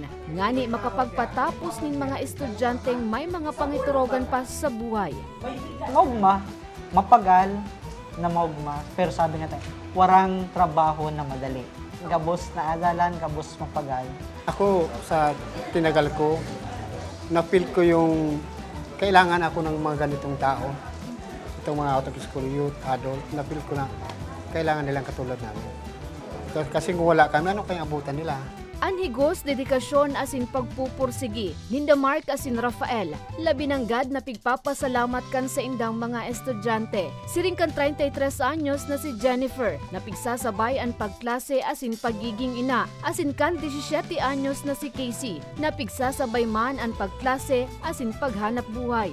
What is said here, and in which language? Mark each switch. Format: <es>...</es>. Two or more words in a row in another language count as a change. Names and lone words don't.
<bik>Ngani makapagpatapos nin mga estudyanteng may mga pangiturogan pa sa buhay. Maugma, mapagal na maugma, pero sabi nga tayo, warang trabaho na madali. Gabos na adalan, gabos mapagal.</bik> <tl>Ako, sa tinagal ko, na-feel ko yung kailangan ako ng mga ganitong tao. Itong mga</tl> <en>out of school youth,</en> <tl>adult, na-feel ko na kailangan nilang katulad namin. Kasi kung wala kami, ano kayang abutan nila?</tl> <bik>Anhigos, dedikasyon asin pagpupursigi, ninda Mark asin Rafael, labi ng gad na pigpapasalamat kan sa indang mga estudyante. Siring kan 33 anyos na si Jennifer, na pigsasabay ang pagklase asin pagiging ina, asin kan 17 anyos na si Casey, na pigsasabay man ang pagklase asin paghanap buhay.</bik>